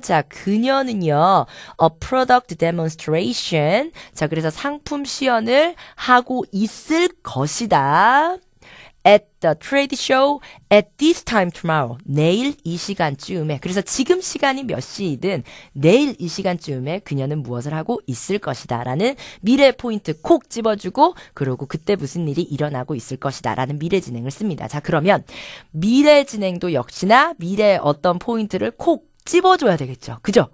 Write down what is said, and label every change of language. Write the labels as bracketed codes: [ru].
[ko] 자, 그녀는요, [en] a product demonstration. [ko] 자, 그래서 상품 시연을 하고 있을 것이다. [en] At the trade show at this time tomorrow. [ko] 내일 이 시간쯤에. 그래서 지금 시간이 몇 시이든 내일 이 시간쯤에 그녀는 무엇을 하고 있을 것이다 라는 미래 포인트 콕 집어주고 그러고 그때 무슨 일이 일어나고 있을 것이다 라는 미래 진행을 씁니다. 자, 그러면 미래 진행도 역시나 미래의 어떤 포인트를 콕 찝어줘야 되겠죠. 그죠?